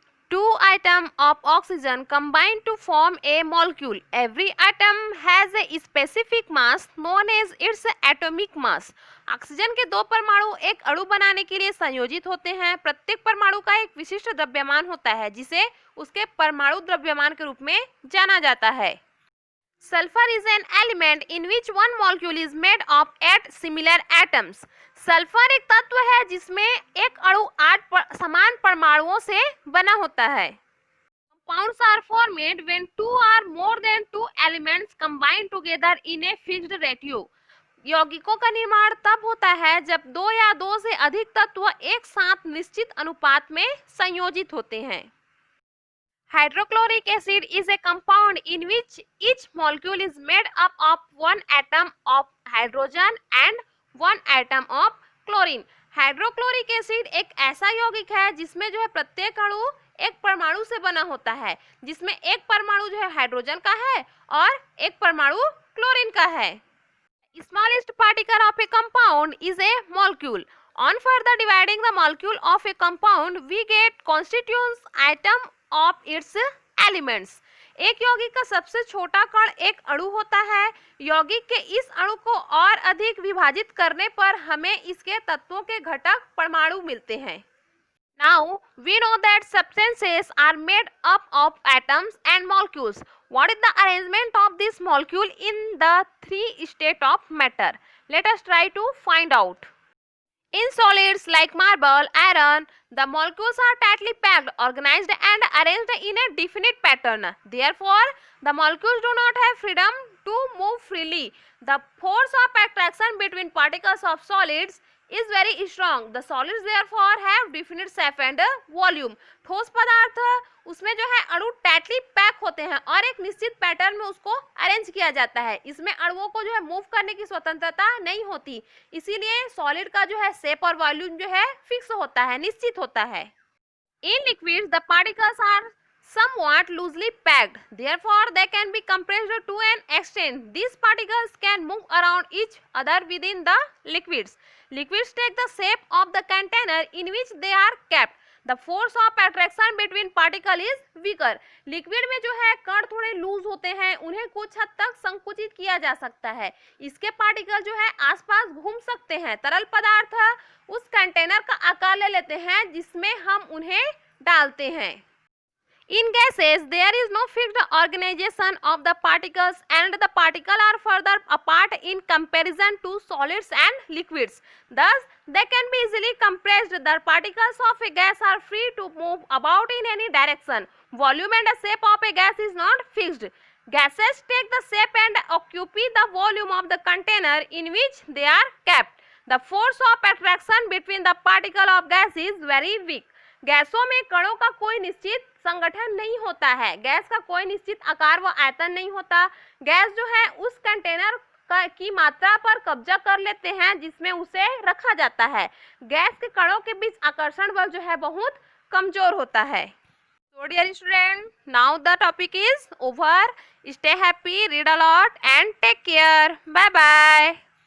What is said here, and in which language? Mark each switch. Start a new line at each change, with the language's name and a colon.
English: Two atoms of oxygen combine to form a molecule. Every atom has a specific mass known as its atomic mass.
Hindi: Oxygen के दो परमाणु एक अणु बनाने के लिए संयोजित होते हैं। प्रत्येक परमाणु का एक विशिष्ट द्रव्यमान होता है जिसे उसके परमाणु द्रव्यमान के रूप में जाना जाता है।
English: Sulfur is an element in which one molecule is made of 8 similar atoms.
Hindi: Sulphur एक तत्व है जिसमें एक अणु 8 समान परमाणुओं से बना होता है।
English: Compounds are formed when two or more than two elements combine together in a fixed ratio.
Hindi: यौगिकों का निर्माण तब होता है जब दो या दो से अधिक तत्व एक साथ निश्चित अनुपात में संयोजित होते हैं।
English: Hydrochloric acid is a compound in which each molecule is made up of one atom of hydrogen and one atom of chlorine.
Hindi: Hydrochloric acid एक ऐसा यौगिक है जिसमें जो है प्रत्येक अणु एक परमाणु से बना होता है, जिसमें एक परमाणु जो है हाइड्रोजन का है और एक परमाणु क्लोरीन का है।
English: Smallest particle of a compound is a molecule. On further dividing the molecule of a compound, we get constituents atom of its elements.
Hindi: एक यौगिक का सबसे छोटा कण एक अणु होता है। यौगिक के इस अणु को और अधिक विभाजित करने पर हमें इसके तत्वों के घटक परमाणु मिलते हैं।
English: Now we know that substances are made up of atoms and molecules. What is the arrangement of this molecule in the three states of matter? Let us try to find out. In solids like marble, iron, the molecules are tightly packed, organized and arranged in a definite pattern. Therefore, the molecules do not have freedom to move freely. The force of attraction between particles of solids is very strong. The solids therefore have definite shape and volume.
Hindi: ठोस पदार्थ उसमें जो है अणु tightly pack होते हैं और एक निश्चित पैटर्न में उसको अरेंज किया जाता है. इसमें अणुओं को जो है मूव करने की स्वतंत्रता नहीं होती, इसीलिए सॉलिड का जो है शेप और वॉल्यूम जो है फिक्स होता है, निश्चित होता है.
English: In liquids, the particles are somewhat loosely packed. Therefore, they can be compressed to an extent. These particles can move around each other within the liquids. Liquids take the shape of the container in which they are kept. The force of attraction between particle is weaker.
Hindi: Liquid में जो है कण थोड़े loose होते हैं, उन्हें कुछ हद तक संकुचित किया जा सकता है. इसके पार्टिकल जो है आसपास घूम सकते हैं. तरल पदार्थ उस कंटेनर का आकार ले लेते हैं जिसमें हम उन्हें डालते हैं.
English: In gases, there is no fixed organization of the particles and the particles are further apart in comparison to solids and liquids. Thus, they can be easily compressed. The particles of a gas are free to move about in any direction. Volume and the shape of a gas is not fixed. Gases take the shape and occupy the volume of the container in which they are kept. The force of attraction between the particle of gas is very weak.
Hindi: गैसों में कणों का कोई निश्चित संगठन नहीं होता है. गैस का कोई निश्चित आकार व आयतन नहीं होता. गैस जो है उस कंटेनर की मात्रा पर कब्जा कर लेते हैं जिसमें उसे रखा जाता है. गैस के कणों के बीच आकर्षण बल जो है बहुत कमजोर होता है.
English: So dear student, now the topic is over. Stay happy, read a lot and take care. Bye bye.